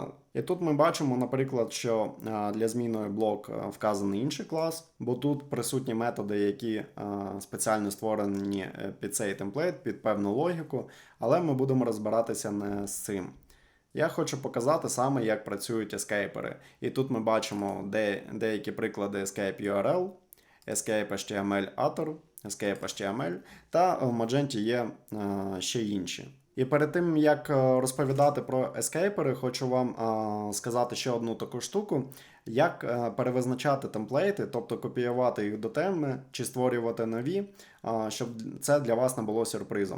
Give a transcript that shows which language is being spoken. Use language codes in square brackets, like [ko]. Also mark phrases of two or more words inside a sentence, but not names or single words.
[uk] І тут ми бачимо, наприклад, що для зміни блок вказаний інший клас, бо тут присутні методи, які спеціально створені під цей темплейт, під певну логіку, але ми будемо розбиратися не з цим. Я хочу показати саме, як працюють ескейпери. І тут ми бачимо деякі приклади [en] escape URL, escape HTML author, escape HTML, [uk] та в Magento є ще інші. І перед тим, як розповідати про ескейпери, хочу вам сказати ще одну таку штуку, як перевизначати темплейти, тобто копіювати їх до теми чи створювати нові, щоб це для вас не було сюрпризом.